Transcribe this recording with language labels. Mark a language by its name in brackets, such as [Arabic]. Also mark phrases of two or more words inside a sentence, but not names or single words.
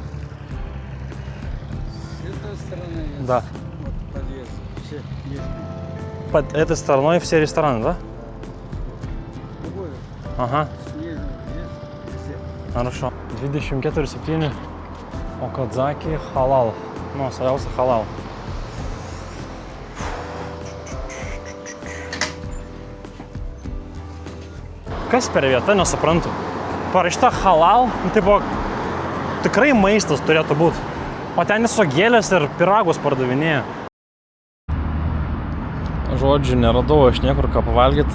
[Russian] С этой стороны есть. Да. Вот подъезд. Все есть. Под этой стороной все рестораны, да? Любой. Ага, Снежный есть. Все. хорошо. 24/7 Окадзаки халал. [Lithuanian] Nu, svarbiausia halal. Kas per vieta, nesuprantu. Parašyta halal, tipo, tikrai maistas turėtų būti. O ten tiesiog gėlės ir pyragus pardavinėja. Žodžiu, neradau aš niekur ką pavalgyti.